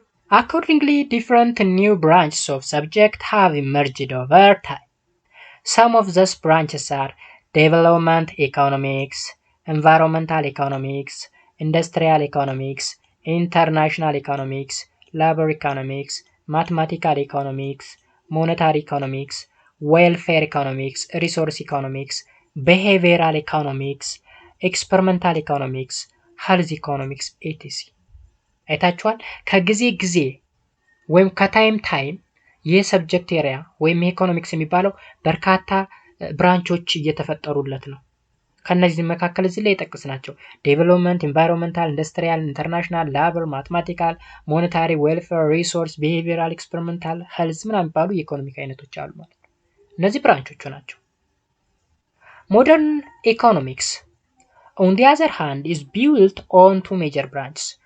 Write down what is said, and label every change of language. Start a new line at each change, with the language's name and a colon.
English: Accordingly, different new branches of subject have emerged over time. Some of those branches are development economics, environmental economics, industrial economics, international economics, labor economics, mathematical economics, monetary economics, welfare economics, resource economics, behavioral economics, experimental economics, health economics, etc.
Amharic: አይታችኋል ከጊዜ ጊዜ ወይም ከታይም ታይም የሰብጀክት ኤሪያ ወይም ኢኮኖሚክስ የሚባለው በርካታ ብራንቾች እየተፈጠሩለት ነው። ከነዚህ መካከል እዚህ ላይ የጠቀስናቸው ዴቨሎፕመንት፣ ኢንቫይሮንመንታል፣ ኢንዱስትሪያል፣ ኢንተርናሽናል፣ ላበር፣ ማቴማቲካል፣ ሞኔታሪ፣ ዌልፌር፣ ሪሶርስ፣ ቢሄቪየራል፣ ኤክስፐሪመንታል፣ ሄልዝ ምናምን የሚባሉ የኢኮኖሚክ አይነቶች አሉ ማለት ነው። እነዚህ ብራንቾቹ ናቸው። ሞደርን ኢኮኖሚክስ
English: on the other hand is built on two major branches.